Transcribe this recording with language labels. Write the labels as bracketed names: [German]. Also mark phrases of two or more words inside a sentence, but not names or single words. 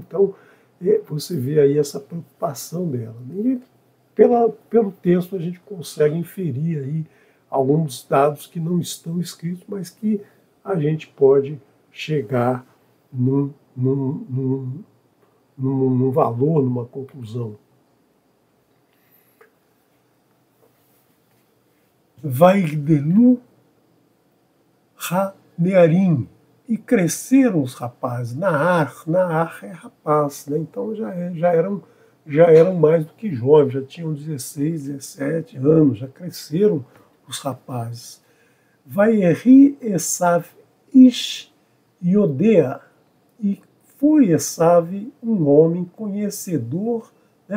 [Portuguese] Então, você vê aí essa preocupação dela. E pelo texto a gente consegue inferir aí alguns dados que não estão escritos, mas que a gente pode chegar num valor, numa conclusão. [Hebrew] ויגדלו הנערים, [Portuguese] e cresceram os rapazes. Naar é rapaz, né? Então já eram mais do que jovens, já tinham 16, 17 anos, já cresceram os rapazes. [Hebrew] ויהי עשו איש יודע, [Portuguese] e foi Esav um homem conhecedor, né?